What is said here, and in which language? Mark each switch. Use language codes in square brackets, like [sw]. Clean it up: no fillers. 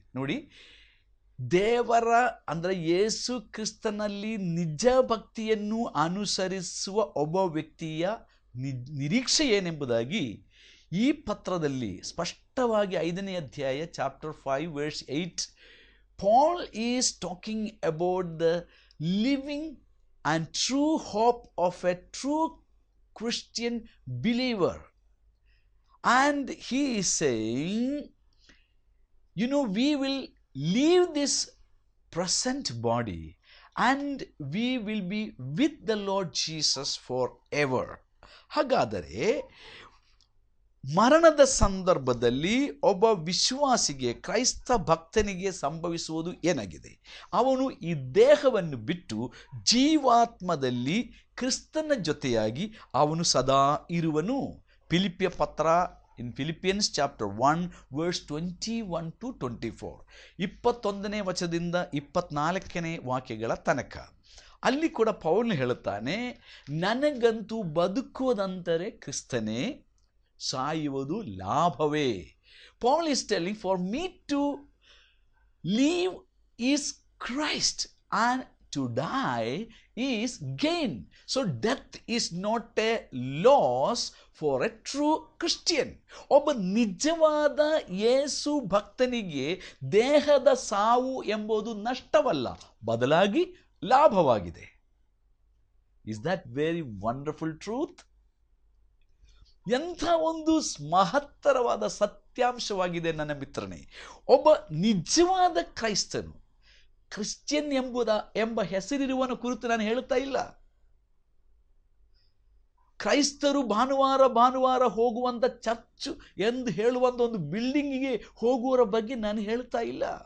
[kn] ನೋಡಿ, ದೇವರ ಅಂದರೆ ಯೇಸು ಕ್ರಿಸ್ತನಲ್ಲಿ ನಿಜ ಭಕ್ತಿಯನ್ನು ಅನುಸರಿಸುವ ಒಬ್ಬ ವ್ಯಕ್ತಿಯ ನಿರೀಕ್ಷೆ ಏನೆಂಬುದಾಗಿ ಈ ಪತ್ರದಲ್ಲಿ ಸ್ಪಷ್ಟವಾಗಿ 5ನೇ ಅಧ್ಯಾಯ chapter 5 [en] verse 8 Paul is talking about the living and true hope of a true Christian believer. And he is saying, we will leave this present body and we will be with the Lord Jesus forever. [kn] ಹಾಗಾದರೆ ಮರಣದ ಸಂದರ್ಭದಲ್ಲಿ ಒಬ್ಬ ವಿಶ್ವಾಸಿಗೆ, ಕ್ರೈಸ್ತ ಭಕ್ತನಿಗೆ ಸಂಭವಿಸುವುದು ಏನಾಗಿದೆ? ಅವನು ಈ ದೇಹವನ್ನು ಬಿಟ್ಟು ಜೀವಾತ್ಮದಲ್ಲಿ ಕ್ರಿಸ್ತನ ಜೊತೆಯಾಗಿ ಅವನು ಸದಾ ಇರುವನು. ಫಿಲಿಪ್ಪಿಯ ಪತ್ರ [en] in Philippians chapter 1 verse 21 to 24, [kn] 21ನೇ ವಚನದಿಂದ 24ನೇ ವಾಕ್ಯಗಳ ತನಕ. ಅಲ್ಲಿ ಕೂಡ ಪೌಲನು ಹೇಳುತ್ತಾನೆ, ನನಗಂತೂ ಬದುಕುವುದಂದರೆ ಕ್ರಿಸ್ತನೇ, ಸಾಯುವುದು ಲಾಭವೇ. [en] Paul is telling, for me to live is Christ and to die is gain. So death is not a loss for a true Christian. [kn] ಒಬ್ಬ ನಿಜವಾದ ಯೇಸು ಭಕ್ತನಿಗೆ ದೇಹದ ಸಾವು ಎಂಬುದು ನಷ್ಟವಲ್ಲ, ಬದಲಾಗಿ ಲಾಭವಾಗಿದೆ. [en] Is that very wonderful truth? [kn] ಎಂಥ ಒಂದು ಮಹತ್ತರವಾದ ಸತ್ಯಾಂಶವಾಗಿದೆ ನನ್ನ ಮಿತ್ರನೇ. ಒಬ್ಬ ನಿಜವಾದ ಕ್ರೈಸ್ತನು, ಕ್ರಿಶ್ಚಿಯನ್ ಎಂಬ ಹೆಸರಿರುವನ ಕುರಿತು ನಾನು ಹೇಳುತ್ತಾ ಇಲ್ಲ. ಕ್ರೈಸ್ತರು ಭಾನುವಾರ ಹೋಗುವಂಥ ಚರ್ಚ್ ಎಂದು ಹೇಳುವಂಥ ಒಂದು ಬಿಲ್ಡಿಂಗಿಗೆ ಹೋಗುವವರ ಬಗ್ಗೆ ನಾನು ಹೇಳ್ತಾ ಇಲ್ಲ.